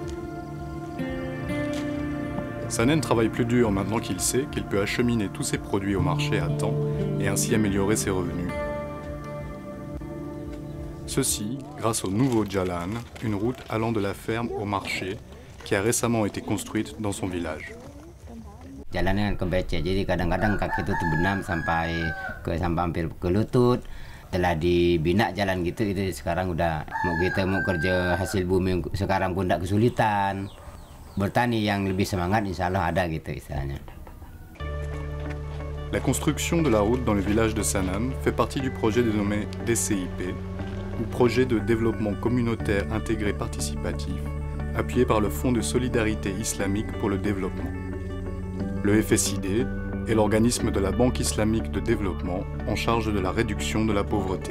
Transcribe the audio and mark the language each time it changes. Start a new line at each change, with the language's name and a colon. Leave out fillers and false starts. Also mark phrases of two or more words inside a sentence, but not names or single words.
French: Sanen travaille plus dur maintenant qu'il sait qu'il peut acheminer tous ses produits au marché à temps et ainsi améliorer ses revenus. Ceci grâce au nouveau Jalan, une route allant de la ferme au marché qui a récemment été construite dans son village.
Indonesian: Jalannya kan ke becek, jadi kadang-kadang kaki itu terbenam sampai hampir ke lutut. Setelah dibina jalan gitu, itu sekarang udah kita mau kerja hasil bumi sekarang pun tidak kesulitan. Bertani yang lebih semangat
Arabic: insya Allah
Indonesian: ada gitu istilahnya.
French: La construction de la route dans le village de Sanan fait partie du projet dénommé DCIP, ou Projet de développement communautaire intégré participatif, appuyé par le Fonds de solidarité islamique pour le développement. Le FSID est l'organisme de la Banque islamique de développement en charge de la réduction de la pauvreté.